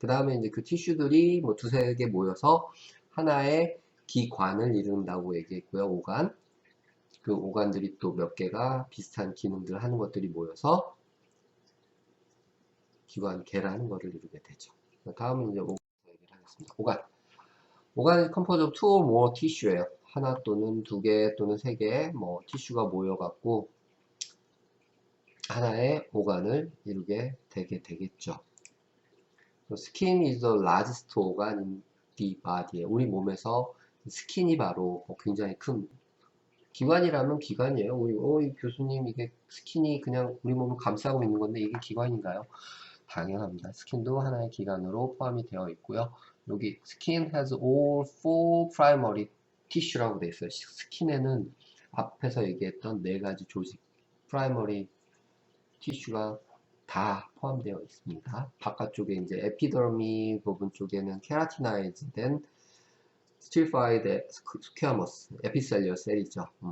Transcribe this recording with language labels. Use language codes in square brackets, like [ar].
[ko] 그 다음에 이제 그 티슈들이 뭐 두세 개 모여서 하나의 기관을 이룬다고 얘기했고요. 오간. 그 오간들이 또 몇 개가 비슷한 기능들을 하는 것들이 모여서 기관계라는 것을 이루게 되죠. 다음은 이제 오간 얘기를 하겠습니다. 오간. [en] 오간은 composed of two or more tissue예요. [ko] 하나 또는 두 개 또는 세 개의 뭐 티슈가 모여갖고 하나의 오간을 이루게 되게 되겠죠. [en] Skin is the largest organ in the body. [ko] 우리 몸에서 스킨이 바로 굉장히 큰 기관이라면 기관이에요. 이 교수님, 이게 스킨이 그냥 우리 몸을 감싸고 있는 건데 이게 기관인가요? 당연합니다. 스킨도 하나의 기관으로 포함이 되어 있고요. [en] 여기 skin has all four primary tissue라고 [ko] 되어 있어요. 스킨에는 앞에서 얘기했던 네 가지 조직, primary 티슈가 다 포함되어 있습니다. 바깥쪽에 이제 에피더미 부분 쪽에는 케라티나이즈 된 스틸파이드 스퀘어머스, 에피셀리어 셀이죠.